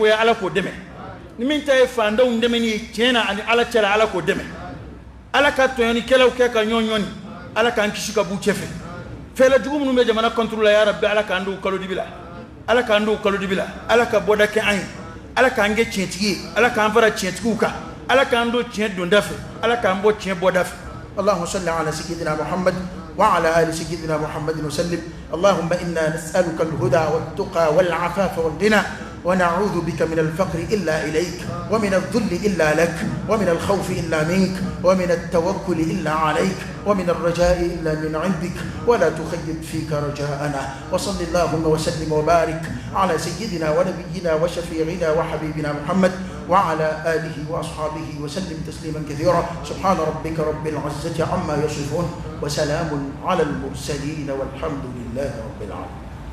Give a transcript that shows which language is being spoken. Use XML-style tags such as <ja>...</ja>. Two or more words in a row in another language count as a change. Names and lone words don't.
<bm>ye ala k'o dɛmɛ ni min ta ye fandenw dɛmɛni ye tiɲɛ na ani ala cɛla ala k'o dɛmɛ ala ka tɔɲɔnikɛlaw kɛ ka ɲɔn ɲɔni ala k'an kisi ka b'u cɛ fɛ fɛɛrɛ jugu minnu bɛ jamana kɔntorol la</bm> <ar>يا ربي</ar> <bm>ala k'an d'u kalodibi la ala k'an d'u kalodibi la ala ka bɔda kɛ an ye ala k'an kɛ tiɲɛtigi ye ala k'an fara tiɲɛtigiw kan ala k'an do tiɲɛ donda fɛ ala k'an bɔ tiɲɛ bɔda fɛ</bm> <ar>اللهم صل على سيدنا محمد وعلى آل سيدنا محمد وسلم اللهم إنا نسألك الهدى والتقى والعفاف والغنى ونعوذ بك من الفقر إلا إليك ومن الذل إلا لك ومن الخوف إلا منك ومن التوكل إلا عليك ومن الرجاء إلا من عندك ولا تخيب فيك رجاءنا وصل اللهم وسلم وبارك على سيدنا ونبينا وشفيعنا وحبيبنا محمد وعلى آله وأصحابه وسلم تسليما كثيرا سبحان ربك رب العزة عما يصفون وسلام على المرسلين والحمد لله رب العالمين.</ar>